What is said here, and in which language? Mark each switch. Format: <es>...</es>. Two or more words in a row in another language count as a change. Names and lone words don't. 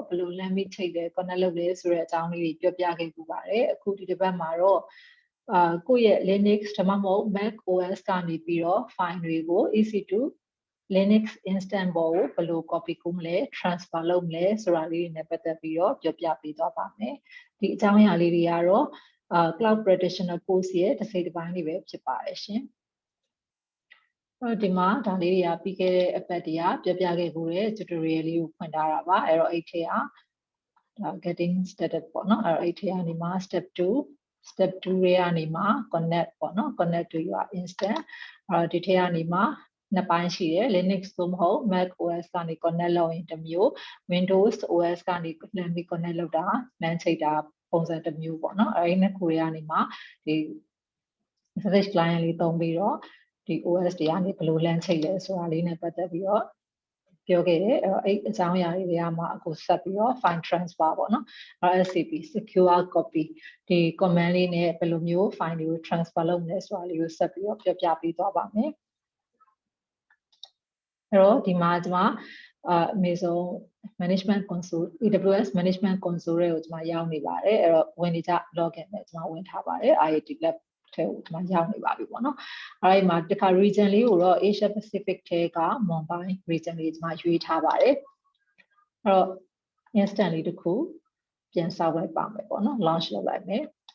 <my>ဘယ်လိုလှမ်းပြီးချိန်လဲ connect လုပ်လဲဆိုတဲ့အကြောင်းလေးတွေပြောပြခဲ့ပူပါတယ်အခုဒီတစ်ပတ်မှာတော့ကိုယ့်ရဲ့ Linux ဒါမှမဟုတ် Mac OS ကနေပြီးတော့ file တွေကို EC2 Linux Instance ပေါ်ကိုဘယ်လို copy ကူးမလဲ transfer လုပ်မလဲဆိုတာလေးတွေနဲ့ပတ်သက်ပြီးတော့ပြောပြပေးသွားပါမယ်ဒီအကြောင်းအရာလေးတွေကတော့ Cloud Practitioner Course ရဲ့တစ်စိတ်တစ်ပိုင်းလေးပဲဖြစ်ပါတယ်ရှင် ဒီမှာဒါလေးတွေကပြီးခဲ့တဲ့အပတ်တည်းကပြောပြခဲ့ဖို့တဲ့ tutorial လေးကိုဖွင့်ထားတာပါအဲ့တော့အဲ့ထဲက</my> <en>getting started</en> <my>ပေါ့နော်အဲ့တော့အဲ့ထဲကနေမှ step 2တွေကနေ မှ connect ပေါ့နော်</my> <en>connect to your instance</en> <my>အဲ့တော့ဒီထဲကနေမှနှစ်ပိုင်းရှိတယ် Linux သို့မဟုတ် Mac OS ကနေ connect လုပ်ရင်တစ်မျိုး Windows OS ကနေလှမ်းပြီး connect လုပ်တာလမ်းချိတ်တာပုံစံတစ်မျိုးပေါ့နော်အဲ့ဒီနှစ်ခုတွေကနေမှဒီ SCP Client လေးသုံးပြီးတော့ဒီ OS တွေကနေဘယ်လိုလမ်းချိတ်လဲဆိုတာလေးနဲ့ပတ်သက်ပြီးတော့ပြောခဲ့တယ်အဲ့အကြောင်းအရာတွေကမှအခုဆက်ပြီးတော့</my> <en>file transfer</en> <my>ပေါ့နော်</my> <en>SCP secure copy</en> <my>ဒီ command လေးနဲ့ဘယ်လိုမျိုး file တွေကို transfer လုပ်မလဲဆိုတာလေးကိုဆက်ပြီးတော့ပြောပြပေးသွားပါမယ် အဲ့တော့ဒီမှာကျွန်မ Amazon Management Console AWS Management Console တွေကိုကျွန်မရောက်နေပါတယ်အဲ့တော့ဝင်နေကြ login နဲ့ကျွန်မဝင်ထားပါတယ် IIT Lab ထဲကိုကျွန်မရောက်နေပါပြီပေါ့နော်အဲ့ဒီမှာတစ်ခါ region လေးကိုတော့ Asia Pacific ထဲက Mumbai region လေးကျွန်မရွေးထားပါတယ်အဲ့တော့ instant လေးတစ်ခုပြန်ဆောက်လိုက်ပါမယ်ပေါ့နော် launch လုပ်လိုက်မယ်</my>